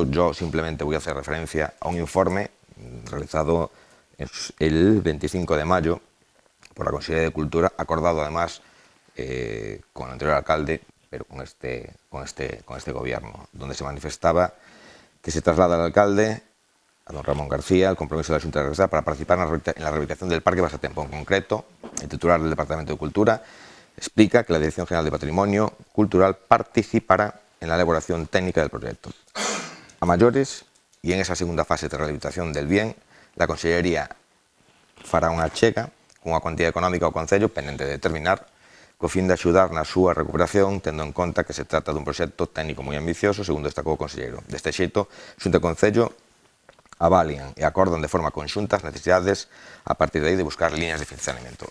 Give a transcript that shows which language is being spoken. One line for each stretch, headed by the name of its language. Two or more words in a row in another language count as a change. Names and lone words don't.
Spanish: Yo simplemente voy a hacer referencia a un informe realizado el 25 de mayo por la Consellería de Cultura, acordado además con el anterior alcalde, pero con este gobierno, donde se manifestaba que se traslada al alcalde, a don Ramón García, el compromiso de la Xunta de Galicia para participar en la rehabilitación del Parque Pasatempo. En concreto, el titular del Departamento de Cultura explica que la Dirección General de Patrimonio Cultural participará en la elaboración técnica del proyecto. A mayores, y en esa segunda fase de rehabilitación del bien,
Galician: la Consellería fará unha achega cunha cuantía económica ao Concello pendente de determinar co fin de axudar na súa recuperación, tendo en conta que se trata dun proxecto técnico moi ambicioso, segundo destacou o conselleiro. Deste xeito, Xunta e Concello avalian e acordan de forma conxunta as necesidades a partir de aí de buscar líneas de financiamento.